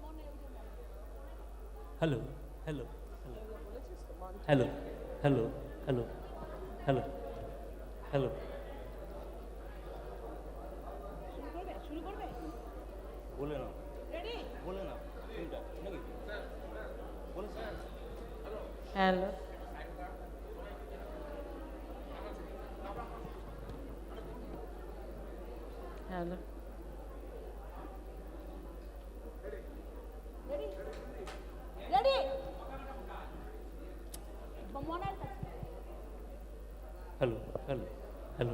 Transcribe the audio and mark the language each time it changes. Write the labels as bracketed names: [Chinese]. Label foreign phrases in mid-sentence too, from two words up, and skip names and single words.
[English] Hello, hello, hello, hello, hello, hello, hello. [Bangla] শুরু করবে বলে নাও, রেডি বলে নাও, কোনটা নাকি বলে স্যার। [English] Hello. Hello. [Bangla] রেডি [English] Hello, hello, hello,